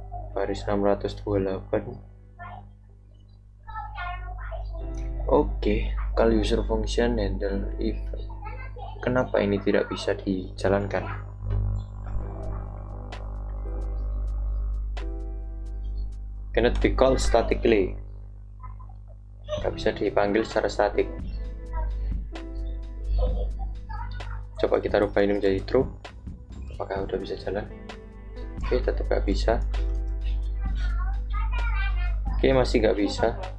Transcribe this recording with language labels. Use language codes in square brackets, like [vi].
[id] Baris 628. Oke, call user function handle if. Kenapa ini tidak bisa dijalankan? [en] Cannot be called statically. [id] Gak bisa dipanggil secara statik. Coba kita rubah ini menjadi true. Apakah udah bisa jalan? Oke, tetap gak bisa. Oke, masih gak bisa.